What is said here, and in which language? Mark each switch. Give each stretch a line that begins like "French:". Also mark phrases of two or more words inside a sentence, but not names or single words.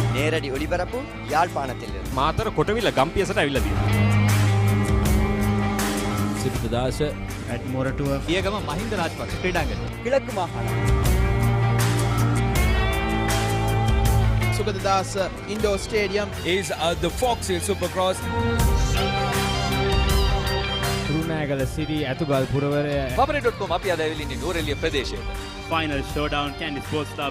Tamil: நேரடி ஒளிபரப்பு யாழ்ப்பாணத்திலிருந்து.
Sinhala: මාතර කොටවිල ගම්පියසට ඇවිල්ලා තියෙනවා. සිරිතදාස
English: at Moratuwa
Sinhala: පියගම මහින්ද රාජපක්ෂ ක්‍රීඩාංගණය.
Tamil: கிழக்கு மாகாணம்.
English: Sugadadasa Indoor Stadium is the Fox Hill Supercross.
Sinhala: රුණෑගල සිටි ඇතුගල් පුරවරය Papare.com අපි අද ඇවිල්ලා ඉන්නේ නුවරඑළිය ප්‍රදේශයට.
English: final showdown Kandy Sports Club